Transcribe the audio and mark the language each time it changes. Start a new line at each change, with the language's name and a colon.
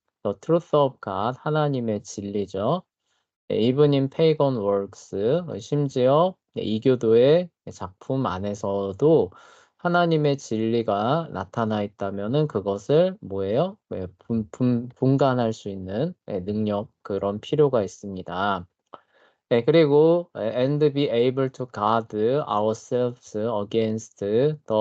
English: The truth of God,
Korean: 하나님의 진리죠.
English: Even in pagan works,
Korean: 심지어 이교도의 작품 안에서도 하나님의 진리가 나타나 있다면은 그것을 뭐예요? 분간할 수 있는 능력, 그런 필요가 있습니다. 그리고
English: and be able to guard ourselves against the